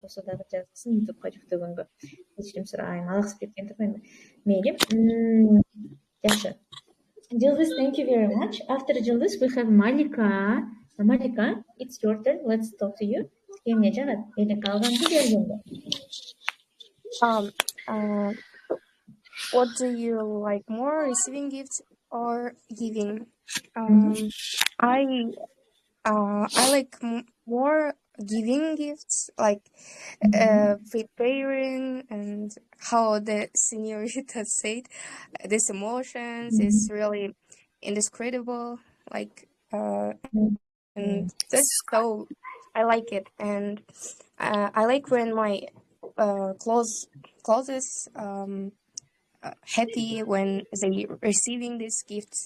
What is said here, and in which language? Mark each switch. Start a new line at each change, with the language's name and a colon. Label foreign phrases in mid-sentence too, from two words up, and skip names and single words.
Kyrgyz: болсо дагы жазсын YouTubeга жүктөгөнгө. Кечирим сурайм, алаксыз кеткен турбайбы? Мейли. Жакшы. Жылдыз,
English: thank you very much. After Жылдыз, we have Malika. Malika, it's your turn. Let's talk to you.
Kyrgyz: Эмне жагат? Белек алганды бергенде.
English: What do you like more, receiving gifts or giving? I like more giving gifts, like preparing, and how the señorita said, this emotions is really indescribable, like and that's so I like it, and I like when my clothes happy when they receiving these gifts.